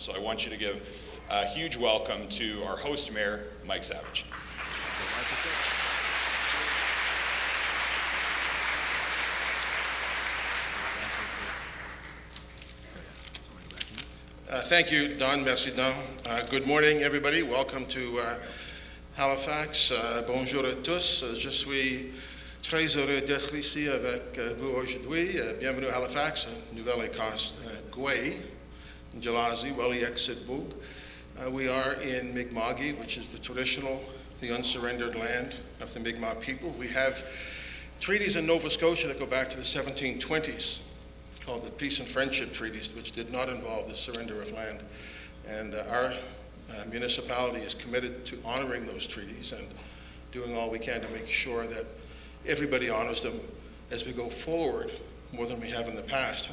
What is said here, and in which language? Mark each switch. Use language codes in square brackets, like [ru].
[en] So I want you to give a huge welcome to our host mayor, Mike Savage. Thank you, Don. [fr] Merci, Don. [en] Good morning, everybody. Welcome to Halifax. [fr] Bonjour à tous. Je suis très heureux d'être ici avec vous aujourd'hui. Bienvenue à Halifax, Nouvelle-Écosse, Gouay, Jalazi, Welly-Exit-Boog. [en] We are in Mi'kma'ki, which is the traditional, the unsurrendered land of the Mi'kmaq people. We have treaties in Nova Scotia that go back to the 1720s, called the Peace and Friendship Treaties, which did not involve the surrender of land. And our municipality is committed to honoring those treaties and doing all we can to make sure that everybody honors them as we go forward more than we have in the past.